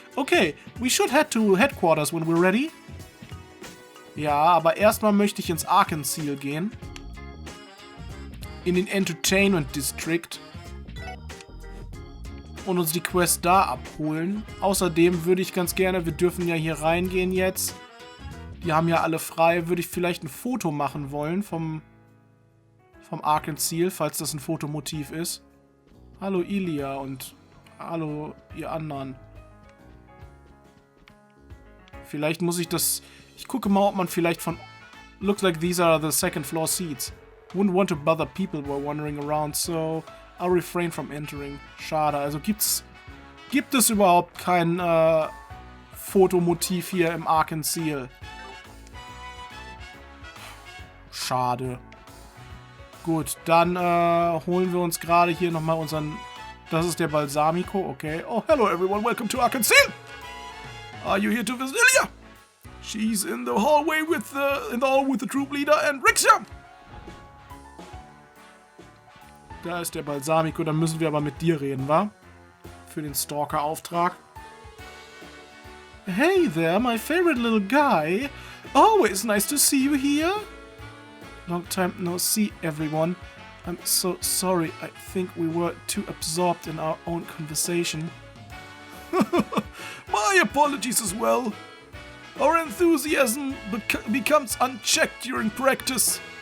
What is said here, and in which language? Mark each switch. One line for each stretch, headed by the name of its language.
English: Okay, we should head to headquarters when we're ready.
German: Ja, aber erstmal möchte ich ins Arkansas gehen. In den Entertainment District. Und uns die Quest da abholen. Außerdem würde ich ganz gerne, wir dürfen ja hier reingehen jetzt. Die haben ja alle frei. Würde ich vielleicht ein Foto machen wollen vom Arkansas, falls das ein Fotomotiv ist. Hallo Ilya und hallo ihr anderen. Vielleicht muss ich das... Ich gucke mal, ob man vielleicht von...
English: Looks like these are the 2nd floor seats. Wouldn't want to bother people who are wandering around, so I'll refrain from entering.
German: Schade, also gibt es überhaupt kein Fotomotiv hier im Arkansas? Schade. Gut, dann holen wir uns gerade hier nochmal unseren... Das ist der Balsamico, okay.
English: Oh, hello everyone, welcome to Arkansas! Are you here to visit Ilya? She's in the hallway with the troop leader and Rixia!
German: Da ist der Balsamico, dann müssen wir aber mit dir reden, wa? Für den Stalker-Auftrag.
English: Hey there, my favorite little guy. Always nice to see you here. Long time no see, everyone. I'm so sorry. I think we were too absorbed in our own conversation. My apologies as well. Our enthusiasm becomes unchecked during practice.